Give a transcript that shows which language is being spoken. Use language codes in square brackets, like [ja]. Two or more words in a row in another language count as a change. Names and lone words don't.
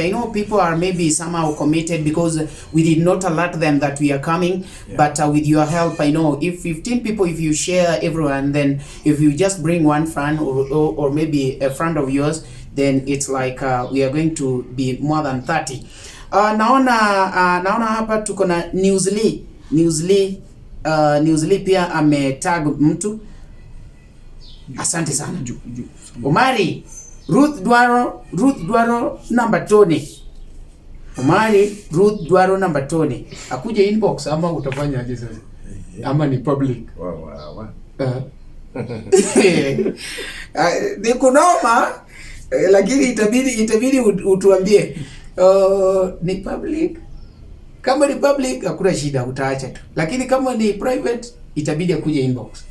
[en] I know people are maybe somehow committed because we did not alert them that we are coming, but with your help, I know if 15 people, if you share everyone, then if you just bring one friend or maybe a friend of yours, then it's like we are going to be more than 30. [sw] Naona hapa tuko na Newsly pia ametag mtu. Asante sana. Omari, Ruth Dwaro number Tony. Omari, Ruth Dwaro number Tony. Akuje inbox ama utafanya aje sasa? Ama ni public? Wow. Ni kunoma, lakini itabidi utuambie. Ni public. Kama ni public hakuna shida, utaacha tu. Lakini kama ni private itabidi akuje inbox.